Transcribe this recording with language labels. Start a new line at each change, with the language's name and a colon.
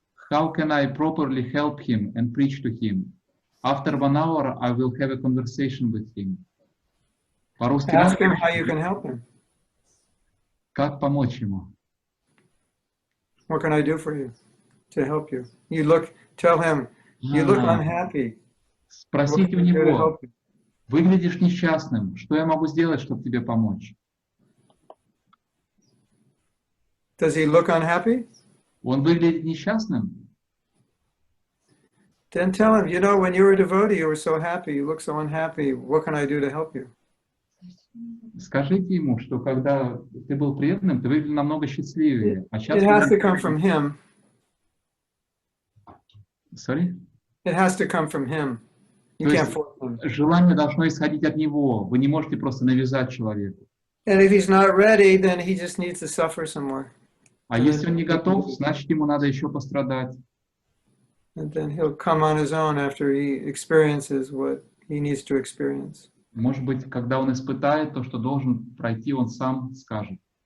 English: How can I properly help him and preach to him? After 1 hour, I will have a conversation with him. Ask him how you can help him.
Russian: Как помочь ему?
English: What can I do for you to help you? Tell him, you look unhappy.
Russian: Спросите у него, выглядишь несчастным, что я могу сделать, чтобы тебе помочь?
English: Does he look unhappy?
Russian: Он выглядит несчастным?
English: Then tell him, you know, when you were a devotee, you were so happy, you look so unhappy. What can I do to help you?
Russian: Скажите ему, что когда ты был преданным, ты выглядел намного счастливее. А сейчас
English: It has to come from him. Sorry? It has to come from him. You can't force him.
Russian: Желание должно исходить от него. Вы не можете просто навязать человеку.
English: And if he's not ready, then he just needs to suffer some more.
Russian: А если он не готов, значит, ему надо еще пострадать.
English: And then he'll come on his own after he experiences what he needs to experience.
Russian: Может быть, когда он испытает то, что должен пройти, он сам скажет.